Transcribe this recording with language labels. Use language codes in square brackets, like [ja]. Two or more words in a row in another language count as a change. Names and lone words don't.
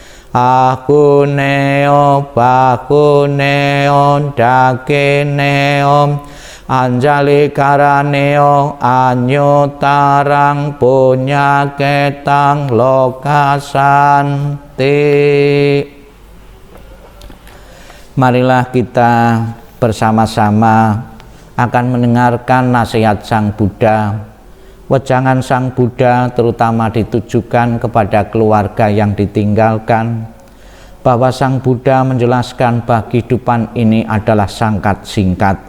[pi] Ahuneo Bahuneo Dakineo Anjali Karaneo Anyotarang Punya Ketang Lokasanti. [id] Marilah kita bersama-sama akan mendengarkan nasihat Sang Buddha. Wejangan Sang Buddha terutama ditujukan kepada keluarga yang ditinggalkan, bahwa Sang Buddha menjelaskan bahwa kehidupan ini adalah sangat singkat.